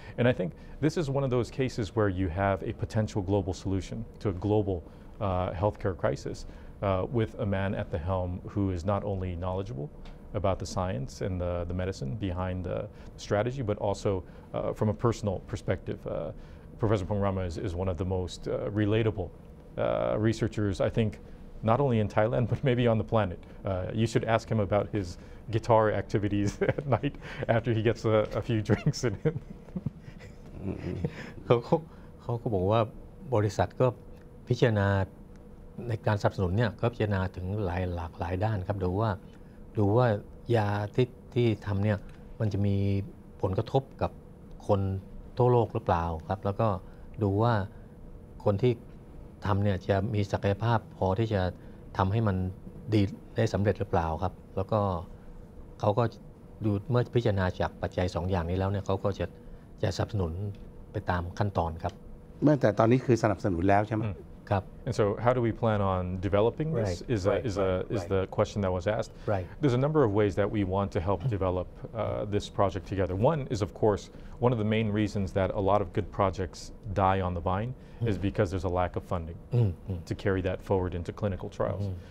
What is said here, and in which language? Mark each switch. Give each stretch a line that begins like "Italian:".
English: And I think this is one of those cases where you have a potential global solution to a global healthcare crisis with a man at the helm who is not only knowledgeable about the science and the medicine behind the strategy, but also from a personal perspective. Professor Pong Rama is one of the most relatable researchers, I think, not only in Thailand, but maybe on the planet. You should ask him about his guitar activities at night after he gets a few drinks in him.
Thai: เขาก็บอกว่าบริษัทก็พิจารณาในการสนับสนุนเนี่ยก็พิจารณาถึงหลากหลายด้านครับดู ว่ายาที่ทำเนี่ยมันจะมีผลกระทบกับคนทั่วโลกหรือเปล่าครับแล้วก็ดูว่าคนที่ทำเนี่ยจะมีศักยภาพพอที่จะทำให้มันดีได้สำเร็จหรือเปล่าครับแล้วก็เขาก็ดูเมื่อพิจารณาจากปัจจัย2อย่างนี้แล้วเนี่ยเขาก็จะสนับสนุนไปตามขั้นตอนครับ เมื่อแต่ตอนนี้คือสนับสนุนแล้วใช่ไหม
English: And so how do we plan on developing this is the question that was asked. Right. There's a number of ways that we want to help develop this project together. One is, of course, one of the main reasons that a lot of good projects die on the vine is because there's a lack of funding to carry that forward into clinical trials.